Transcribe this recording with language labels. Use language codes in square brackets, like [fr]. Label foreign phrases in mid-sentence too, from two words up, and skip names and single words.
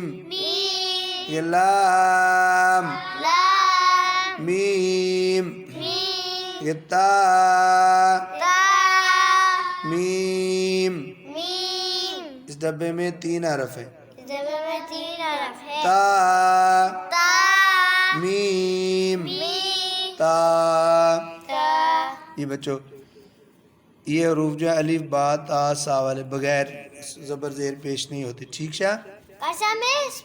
[ur] میم یہ لام. لام میم. میم یہ تا. تا میم. میم. اس ڈبے میں 3 حرف ہیں. اس ڈبے میں 3 حرف ہے. تا. تا میم. میم تا. تا. یہ بچوں یہ حروف جو ہے الف با تا سا والے بغیر زبر زیر پیش نہیں ہوتے. ٹھیک شاہ. قسم ہے